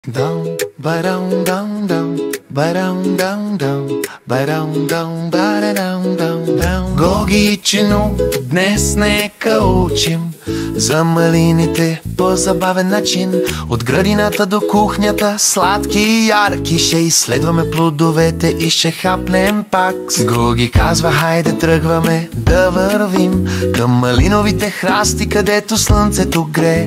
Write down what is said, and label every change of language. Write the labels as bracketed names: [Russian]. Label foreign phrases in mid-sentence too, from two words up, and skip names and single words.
[Bulgarian] Dum ba-dum dum dum ba-dum dum dum ba-dum dum ba-dum dum dum. Гогичино, днес нека учим за малините по забавен начин. От градината до кухнята, сладки и ярки, ще изследваме плодовете и ще хапнем пак. Гоги казва, хайде тръгваме да вървим към малиновите храсти, където слънцето грее.